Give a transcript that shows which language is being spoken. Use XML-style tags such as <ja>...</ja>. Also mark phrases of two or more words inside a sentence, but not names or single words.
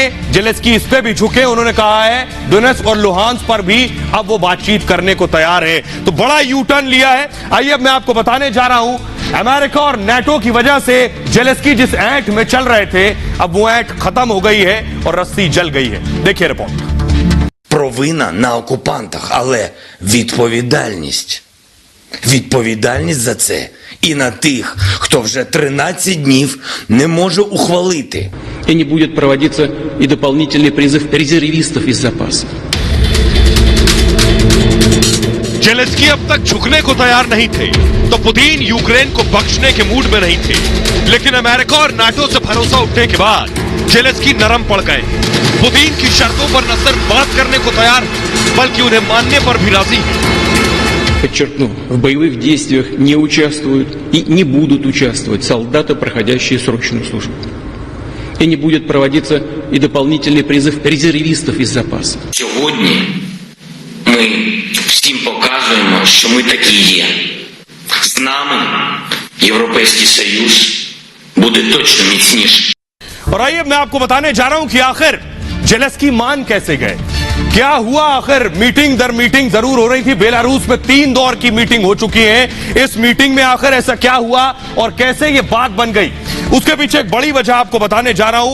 <hi>जेलेंस्की इस पे भी झुके, उन्होंने कहा है डोनेट्स्क और लुहांस्क पर भी अब वो बातचीत करने को तैयार है। तो बड़ा यू टर्न लिया है। आइए अब मैं आपको बताने जा रहा हूं, अमेरिका और नाटो की वजह से जेलेंस्की जिस ऐंठ में चल रहे थे, अब वो ऐंठ खत्म हो गई है और रस्सी जल गई है। देखिए रिपोर्ट।</hi> <uk>Провина на окупантах, але відповідальність. Відповідальність за це і на тих, хто вже 13 днів не може ухвалити.</uk> <ru>И не будет проводиться и дополнительный призыв резервистов из запаса.</ru> <hi>जेलेंस्की अब तक झुकने को तैयार नहीं थे, तो पुतिन यूक्रेन को बख्शने के मूड में नहीं थे। लेकिन अमेरिका और नाटो से भरोसा उठने के बाद जेलेंस्की नरम पड़ गए। पुतिन की शर्तों पर न सिर्फ बात करने को तैयार, बल्कि उन्हें मानने पर भी राजी है।</hi> <ru>Подчеркну, в боевых действиях не участвуют и не будут участвовать солдаты, проходящие срочную службу. И не будет проводиться и дополнительный призыв резервистов из запаса.</ru> <uk>Сьогодні ми всім показуємо, що ми такі є. З нами Європейський Союз буде точно міцніший.</uk> <hi>और आइए मैं आपको बताने जा रहा हूं कि आखिर जेलेंस्की मान कैसे गए, क्या हुआ। आखिर मीटिंग दर मीटिंग जरूर हो रही थी। बेलारूस में 3 दौर की मीटिंग हो चुकी है। इस मीटिंग में आखिर ऐसा क्या हुआ और कैसे ये बात बन गई, उसके पीछे एक बड़ी वजह आपको बताने जा रहा हूं।</hi>